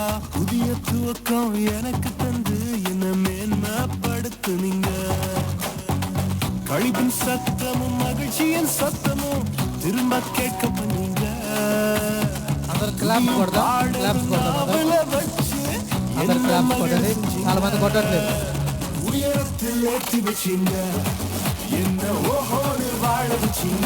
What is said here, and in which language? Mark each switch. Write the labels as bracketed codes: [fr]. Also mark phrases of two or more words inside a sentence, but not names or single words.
[ta] புதிய துவக்கம் எனக்கு தந்து என்ன மேன்மைப்படுத்துனீங்க. கழிப்பின் சத்தமும் மகிழ்ச்சியின் சத்தமும் திரும்ப கேட்க பண்ணீங்க. [te] అందరు క్లాప్స్ కొడదాం, క్లాప్స్ కొడదాం. అందరు క్లాప్స్ కొట్టండి, చాలా మంది కొట్టట్లేదు. [ta] உயரத்தில் ஏற்றி வச்சீங்க என்ன ஓஹோடு வாழ வச்சீங்க.